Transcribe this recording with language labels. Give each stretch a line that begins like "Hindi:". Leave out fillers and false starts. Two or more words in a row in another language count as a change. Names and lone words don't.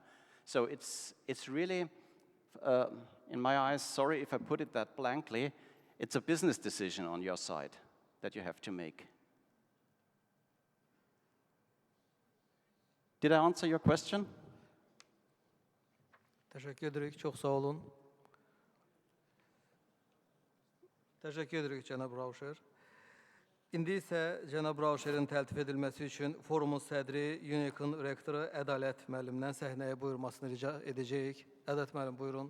English: So it's really, in my eyes, sorry if I put it that blankly, it's a business decision on your side that you have to make. Did I answer your question?
Turkish: Teşekkür ederim. Çok sağ olun.
Azerbaijani: Təşəkkür edirik cənab Rausçer. İndi isə cənab Rausçerin təltif edilməsi üçün forumun sədri, Unikin rektoru Ədalət müəllimdən səhnəyə buyurmasını rica edəcəyik. Ədalət müəllim, buyurun.